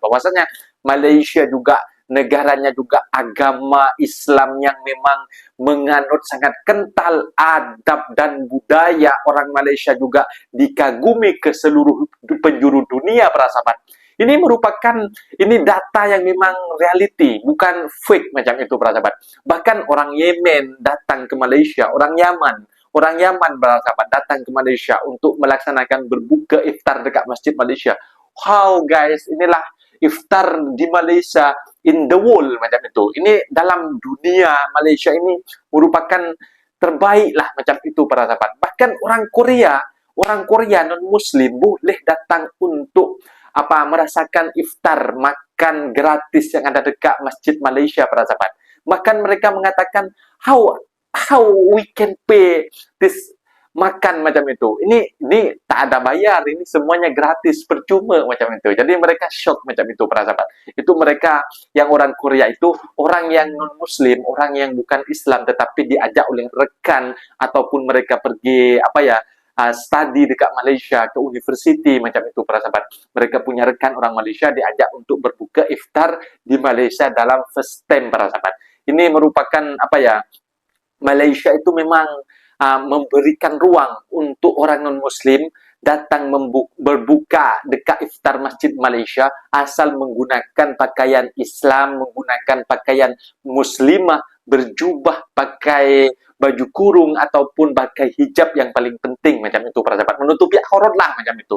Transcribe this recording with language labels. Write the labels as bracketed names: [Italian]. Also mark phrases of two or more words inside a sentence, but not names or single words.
[Malay] Bahwasanya Malaysia juga negaranya juga agama Islam yang memang menganut sangat kental adab dan budaya. Orang Malaysia juga dikagumi ke seluruh penjuru dunia para sahabat. Ini merupakan data yang memang reality, bukan fake macam itu para sahabat. Bahkan orang Yemen datang ke Malaysia, orang Yaman para sahabat datang ke Malaysia untuk melaksanakan berbuka iftar dekat Masjid Malaysia. [English] Wow guys, [Malay] inilah iftar di Malaysia [English] in the world [Malay] macam itu. Ini dalam dunia Malaysia ini merupakan terbaik lah macam itu para sahabat. Bahkan orang Korea non-Muslim boleh datang untuk merasakan iftar, makan gratis yang ada dekat Masjid Malaysia para sahabat. Bahkan mereka mengatakan [English] how we can pay this [Malay] makan macam itu. Ini tak ada bayar, ini semuanya gratis, percuma macam itu. Jadi mereka shock macam itu para sahabat. Itu mereka yang orang Korea itu orang yang non-Muslim, orang yang bukan Islam, tetapi diajak oleh rekan ataupun mereka pergi study dekat Malaysia ke universiti macam itu para sahabat. Mereka punya rekan orang Malaysia diajak untuk berbuka iftar di Malaysia dalam [English] first time [Malay] para sahabat. Ini merupakan Malaysia itu memang memberikan ruang untuk orang non-Muslim datang berbuka dekat iftar Masjid Malaysia asal menggunakan pakaian Islam, menggunakan pakaian muslimah, berjubah, pakai baju kurung ataupun pakai hijab yang paling penting macam itu para sahabat, menutupi aurat lah macam itu.